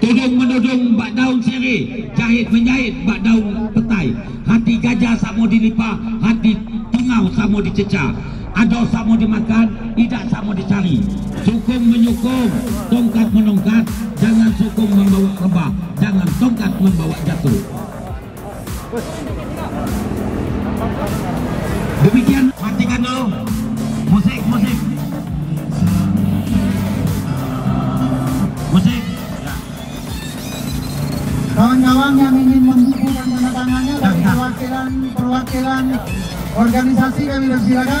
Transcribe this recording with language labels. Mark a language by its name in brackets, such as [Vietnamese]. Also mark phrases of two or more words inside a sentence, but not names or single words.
[Minangkabau] Sukung menudung bak daun sirih, jahit menjahit bak daun petai. Hati gajah samo dilipa, hati tungau samo dicecah. Ado samo dimakan, idak samo dicari. Sukung menyukung, tongkat menongkat. Jangan sukung membawa rebah, jangan tongkat membawa jatuh. [Indonesian] Demikian, matikan dulu. Musik. Kawan-kawan yang ingin membuku dan menandatangannya dari perwakilan organisasi kami silakan.